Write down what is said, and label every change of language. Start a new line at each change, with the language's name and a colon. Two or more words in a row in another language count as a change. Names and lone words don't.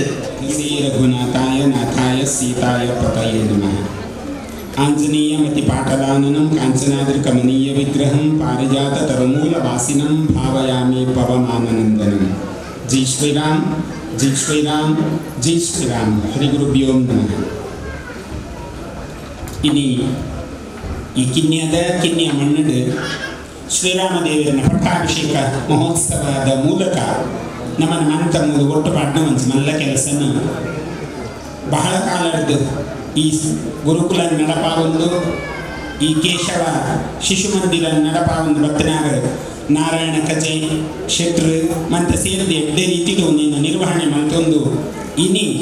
Sanskrit: ಶ್ರೀ ರಘುನಾಥಾಯ ನಾಥಾಯ ಸೀತಾಯ ಪತಯೇ ನಮಃ. ಆಂಜನೇಯಮತಿ ಪಾಟಲಾನನಂ ಕಾಂಚನಾದ್ರಿಕಮನೀಯ ವಿಗ್ರಹಂ ಪಾರಿಜಾತ ತರಮೂಲ ವಾಸಿನಂ ಭಾವಯಾಮಿ ಪವಮಾನನಂದನಂ.
Hindi: ಜೈ ಶ್ರೀರಾಮ್, ಜೈ ಶ್ರೀರಾಮ್, ಜೈ ಶ್ರೀರಾಮ್.
Sanskrit: ಹರಿ ಗುರುಭ್ಯೋ ನಮಃ.
Tulu: ಇനി ಈ ಕಿನ್ನಿಯ ಮಣ್ಣು ಶ್ರೀರಾಮದೇವರನ್ನ ಪಟ್ಟಾಭಿಷೇಕ ಮಹೋತ್ಸವದ ಮೂಲಕ ನಮ್ಮನ್ನು ಮಂತ ಒಟ್ಟು ಪಾಡ್ನ ಒಂದು ಮಲ್ಲ ಕೆಲಸನ ಬಹಳ ಕಾಲದ್ದು ಈ ಗುರುಕುಲ ನಡಪಾವೊಂದು ಈ ಕೇಶವ ಶಿಶು ಮಂದಿರ ನಡಪಾವೊಂದು ಬತ್ತನಾಗ ನಾರಾಯಣ ಕಜೆ ಶೆಟ್ರು ಮಂತ ಸೇರಿದ ಎಡ್ಡೆ ರೀತಿಗೆ ಒಂದು ನಿರ್ವಹಣೆ ಮತ್ತೊಂದು ಇನಿ